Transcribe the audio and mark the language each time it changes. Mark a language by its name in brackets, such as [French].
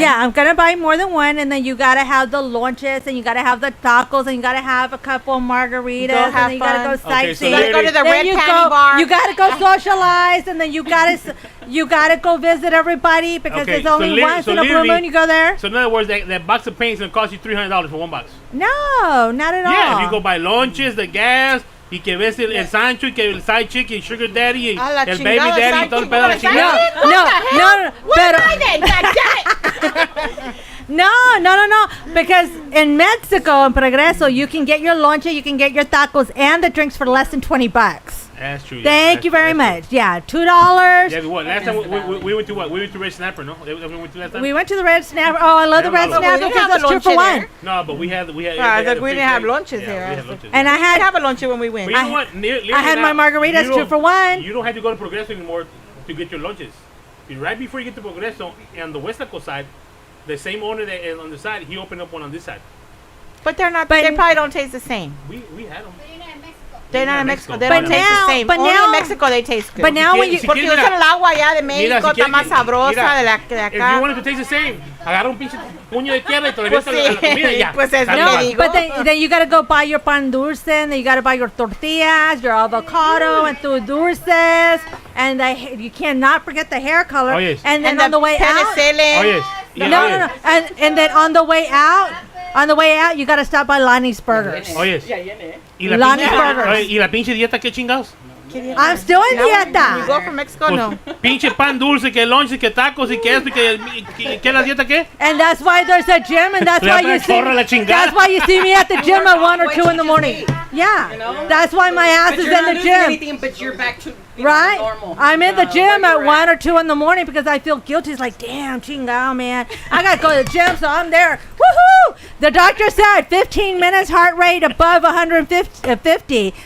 [English] Yeah, I'm gonna buy more than one, and then you gotta have the lunches, and you gotta have the tacos, and you gotta have a couple of margaritas, and then you gotta go sightseeing. You gotta go to the Red Panty Bar. You gotta go socialize, and then you gotta go visit everybody because it's only once in a blue moon you go there. So in other words, that box of paint's gonna cost you $300 for one box. No, not at all. Yeah, if you go buy lunches, the gas. [Spanish] Y que ves el Sancho y que el [English] side chick [Spanish] y [English] sugar daddy [Spanish] y el [English] baby daddy [Spanish] y todo el pedo de la chingada. [English] No. Because in Mexico, in Progreso, you can get your lonche, you can get your tacos and the drinks for less than $20. That's true. Thank you very much. Yeah, $2. Yeah, what? Last time we went to what? We went to Red Snapper, no? We went to last time. We went to the Red Snapper. Oh, I love the Red Snapper because it's 2 for 1. No, but we had. We didn't have lunches here. And I had have a lunch when we went. But you know what? I had my margaritas 2 for 1. You don't have to go to Progreso anymore to get your lunches. Right before you get to Progreso, on the Westaco side, the same owner that is on the side, he opened up one on this side. But they're not. They probably don't taste the same. We had them. They're not in Mexico. They don't taste the same. Only in Mexico they taste good. But now when you... [Spanish] Porque usan el agua allá de México, está más sabrosa de la de acá. [English] If you want it to taste the same, [Spanish] agarra un pinche puño de tierra y te lo metes a la comida y ya. Pues es lo que digo. [English] But then you gotta go buy your pan dulce, and then you gotta buy your tortillas, your avocado, and tu dulces, and you cannot forget the hair color. Oh, yes. And then on the way out... Oh, yes. Yeah, no. And then on the way out, you gotta stop by Lonnie's Burgers. Oh, yes. [Spanish] ¿Y la pinche dieta qué chingados? [English] I'm still in dieta. You go from Mexico, no. [Spanish] Pinche pan dulce, que lunch, que tacos, y que esto, y que la dieta qué? [English] And that's why there's a gym, and that's why you see me at the gym at 1 or 2 in the morning. Yeah, you know? That's why my ass is in the gym. Anything, but you're back to right? Normal. I'm in the gym at 1 or 2 in the morning because I feel guilty. It's like, damn, chingao, man. I got to go to the gym, so I'm there. Woohoo! The doctor said 15 minutes heart rate above 150.